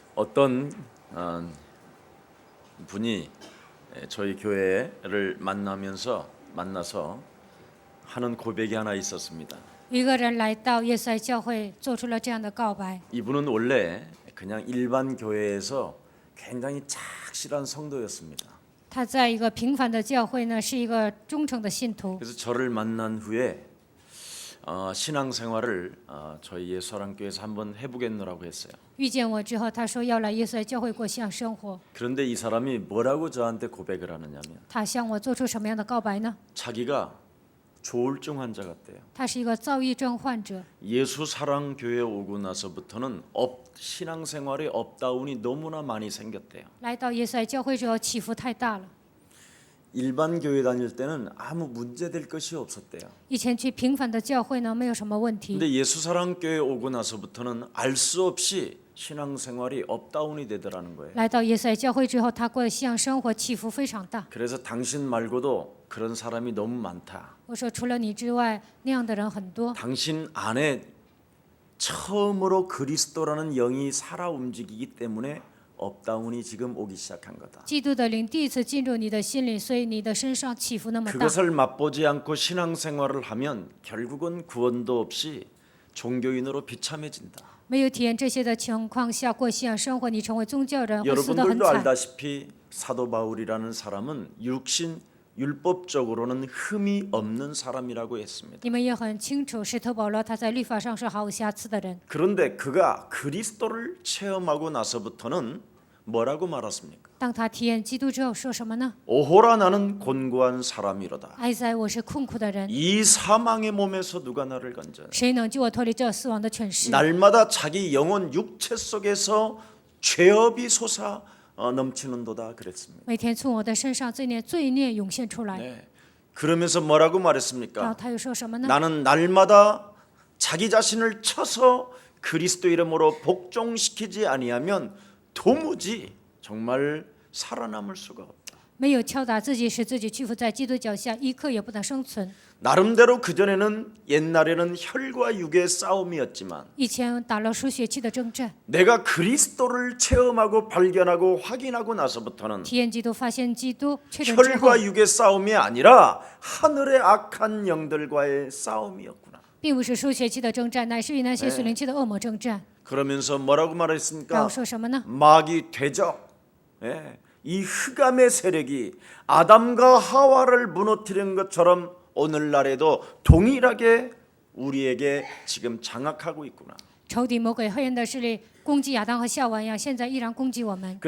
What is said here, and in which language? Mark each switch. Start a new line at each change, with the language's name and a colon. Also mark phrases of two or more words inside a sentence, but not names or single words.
Korean: 어떤 분이 저희 교회를 만나서 하는 고백이 하나 있었습니다.
Chinese: 一个人来到耶稣爱教会，做出了这样的告白。
Korean: 이분은 원래 그냥 일반 교회에서 굉장히 착실한 성도였습니다.
Chinese: 他在一个平凡的教会呢，是一个忠诚的信徒。
Korean: 그래서 저를 만난 후에 신앙생활을 저희 예수사랑교회에서 한번 해보겠노라고 했어요.
Chinese: 遇见我之后，他说要来耶稣爱教会过信仰生活。
Korean: 그런데 이 사람이 뭐라고 저한테 고백을 하느냐면
Chinese: 他向我做出什么样的告白呢？
Korean: 자기가 조울증 환자 같대요.
Chinese: 他是一个躁郁症患者。
Korean: 예수사랑교회 오고 나서부터는 신앙생활에 업다운이 너무나 많이 생겼대요.
Chinese: 来到耶稣爱教会之后，起伏太大了。
Korean: 일반 교회 다닐 때는 아무 문제될 것이 없었대요.
Chinese: 以前去平凡的教会呢，没有什么问题。
Korean: 근데 예수사랑교회 오고 나서부터는 알 수 없이 신앙생활이 업다운이 되더라는 거예요.
Chinese: 来到耶稣爱教会之后，他过的信仰生活起伏非常大。
Korean: 그래서 당신 말고도 그런 사람이 너무 많다.
Chinese: 我说，除了你之外，那样的人很多。
Korean: 당신 안에 처음으로 그리스도라는 영이 살아 움직이기 때문에 업다운이 지금 오기 시작한 거다.
Chinese: 基督的灵第一次进入你的心里，所以你的身上起伏那么大。
Korean: 그것을 맛보지 않고 신앙생활을 하면 결국은 구원도 없이 종교인으로 비참해진다.
Chinese: 没有体验这些的情况下过信仰生活，你成为宗教人，会死得很
Korean: 여러분들도
Chinese: 惨。
Korean: 알다시피 사도 바울이라는 사람은 율법적으로는 흠이 없는 사람이라고 했습니다.
Chinese: 你们也很清楚，使徒保罗他在律法上是毫无瑕疵的人。
Korean: 그런데 그가 그리스도를 체험하고 나서부터는 뭐라고 말했습니까?
Chinese: 当他体验基督之后，说什么呢？
Korean: 오호라 나는 곤고한 사람이로다.
Chinese: 哀哉，我是困苦的人，
Korean: 이 사망의 몸에서 누가 나를 건져?
Chinese: 谁能救我脱离这死亡的权势？
Korean: 날마다 자기 영혼 육체 속에서 죄업이 솟아 넘치는도다 그랬습니다.
Chinese: 每天从我的身上罪孽涌现出来。
Korean: 네. 그러면서 뭐라고
Chinese: 然后
Korean: 말했습니까?
Chinese: 他又说什么呢？
Korean: 나는 날마다 자기 자신을 쳐서 그리스도 이름으로 복종시키지 아니하면 도무지 정말 살아남을 수가 없다.
Chinese: 没有敲打自己，使自己屈服在基督脚下，一刻也不能生存。
Korean: 나름대로 그전에는 옛날에는 혈과 육의 싸움이었지만
Chinese: 以前打了输血气的征战，
Korean: 내가 그리스도를 체험하고 발견하고 확인하고 나서부터는
Chinese: 体验基督、发现基督，确诊之后，
Korean: 혈과 육의 싸움이 아니라 하늘의 악한 영들과의 싸움이었구나.
Chinese: 并不是输血气的征战，乃是与那些属灵气的恶魔征战。
Korean: 그러면서 뭐라고
Chinese: 然
Korean: 말했습니까?
Chinese: 后说什么呢？
Korean: 마귀 대적, 이 흑암의 세력이 아담과 하와를 무너뜨린 것처럼 오늘날에도 동일하게 우리에게 지금 장악하고 있구나.
Chinese: 仇敌魔鬼黑暗的势力攻击亚当和夏娃一样，现在依然攻击我们。